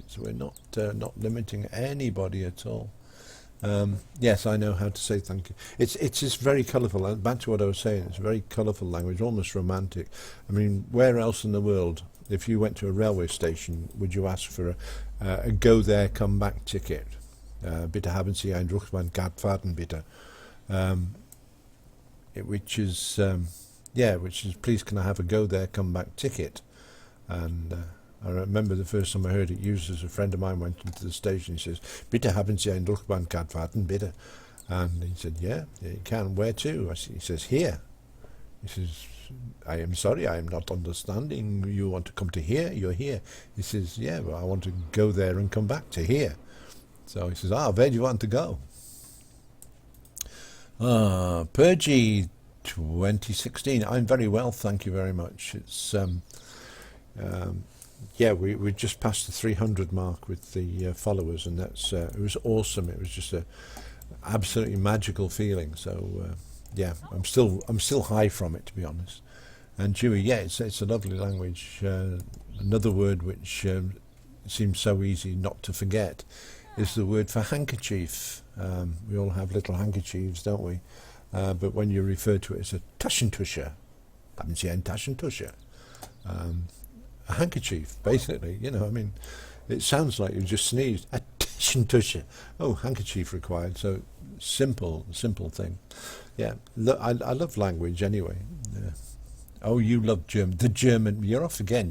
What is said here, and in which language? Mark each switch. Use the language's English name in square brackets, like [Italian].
[English] We're not limiting anybody at all. Yes, I know how to say thank you. It's just very colourful. Back to what I was saying, it's a very colourful language, almost romantic. I mean, where else in the world, if you went to a railway station, would you ask for a go there, come back ticket? [German] Bitte haben Sie ein Rückbahn-Kartfahrten, bitte. [English] Which is please can I have a go there, come back ticket? And I remember the first time I heard it used as a friend of mine went into the station. He says, [German] bitte haben Sie ein Rückbahn-Kartfahrten, bitte? [English] And he said, yeah, you can. Where to? He says, here. He says, I am sorry, I am not understanding. You want to come to here? You're here. He says, yeah, well, I want to go there and come back to here. So he says, where do you want to go? Pergy 2016, I'm very well, thank you very much. It's, yeah, we just passed the 300 mark with the followers, and that's it was awesome. It was just a absolutely magical feeling. So yeah, I'm still high from it, to be honest. And Dewey, yeah, it's a lovely language. Another word which seems so easy not to forget is the word for handkerchief. We all have little handkerchiefs, don't we? But when you refer to it as a Taschentuscher, [German] haben Sie ein Taschentuscher? [English] A handkerchief, basically. You know, I mean, it sounds like you just sneezed. A Taschentuscher. Oh, handkerchief required. So simple thing. Yeah, I love language anyway. Oh, you love German. The German. You're off again.